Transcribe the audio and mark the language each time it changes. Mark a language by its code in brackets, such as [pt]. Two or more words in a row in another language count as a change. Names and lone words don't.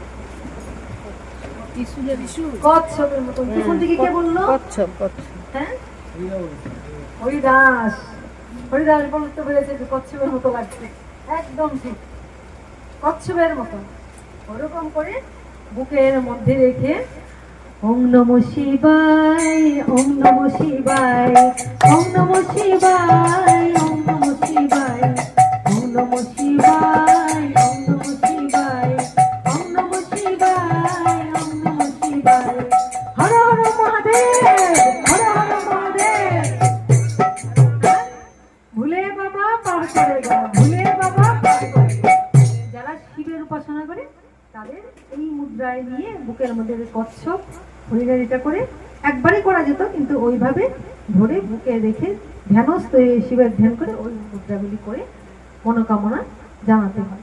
[bn] কচ্ছপের মতো। পিছন থেকে কে বললো? কচ্ছপ কচ্ছপ। হ্যাঁ, হরিদাস। হরিদাস বলতে পেরেছে যে কচ্ছপের মতো লাগছে, একদম ঠিক কচ্ছপের মতো। ওরকম করে বুকের মধ্যে রেখে [sa] ওম নমঃ শিবায়, ওম নমঃ শিবায়, ওম নমঃ শিবায়, ওম নমঃ শিবায়, ওম নমঃ শিবায়, ওম নমঃ শিবায়, ওম নমঃ শিবায়, ওম নমঃ শিবায়, [hi] हर हर महादेव, हर हर महादेव। भोले बाबा पार करे गा, भोले बाबा पार करे गा। [bn] যারা শিবের উপাসনা করে তাদের এই মুদ্রায় নিয়ে বুকের মধ্যে কচ্ছপ হরিণের এটা করে একবারই করা যেত, কিন্তু ওইভাবে ধরে বুকে রেখে ধ্যানস্থ হয়ে শিবের ধ্যান করে ওই মুদ্রাগুলি করে মনোকামনা জানাতে হয়।